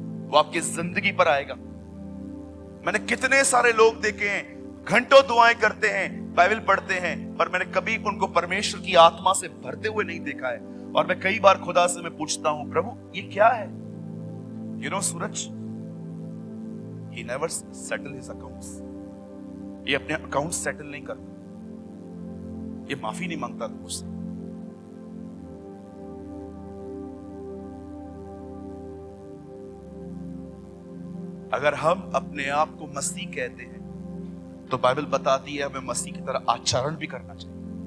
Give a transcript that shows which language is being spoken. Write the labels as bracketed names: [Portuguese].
[Hindi] वो आपकी जिंदगी पर आएगा। मैंने कितने सारे लोग देखे हैं, घंटों दुआएं करते हैं, बाइबल पढ़ते हैं, पर मैंने कभी उनको परमेश्वर की आत्मा से भरते हुए नहीं देखा है। और मैं कई बार खुदा से मैं पूछता हूं, प्रभु ये क्या है? [English] You know Suraj, he never settle his accounts। [Hindi] ये अपने अकाउंट सेटल नहीं करता, ये माफी नहीं मांगता मुझसे। अगर हम अपने आप को मसीह कहते हैं तो बाइबल बताती है हमें मसीह की तरह आचरण भी करना चाहिए।